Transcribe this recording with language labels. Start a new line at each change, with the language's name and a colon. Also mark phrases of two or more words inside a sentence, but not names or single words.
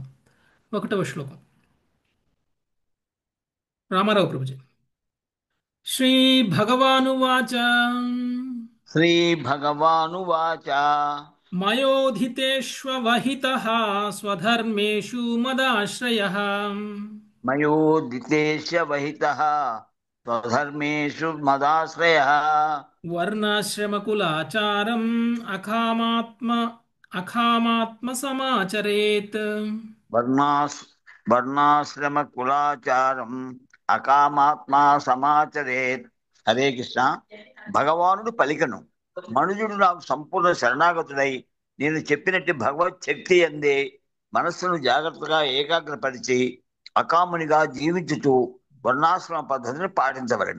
Telugu: 1వ శ్లోకం. రామారావు ప్రభుజీ.
Sanskrit: శ్రీ భగవానువాచ श्रीभगवानुवाच మయోధితేష్వహితః స్వధర్మేషు మదాశ్రయః मयोदितेश्य वहितः स्वधर्मेषु मदाश्रयः వర్ణాశ్రమకులాచారం అకామాత్మ సమాచరేత్. वर्णास् वर्णाश्रमकुलाचारम् అకామాత్మా సమాచరేత్. హరే కృష్ణ.
Telugu: భగవానుడు పలికను, మనుజుడు నాకు సంపూర్ణ శరణాగతుడై నేను చెప్పినట్టు భగవత్ శక్తి అందే మనస్సును జాగ్రత్తగా ఏకాగ్రపరిచి అకామునిగా జీవించుతూ వర్ణాశ్రమ పద్ధతిని పాటించవలను.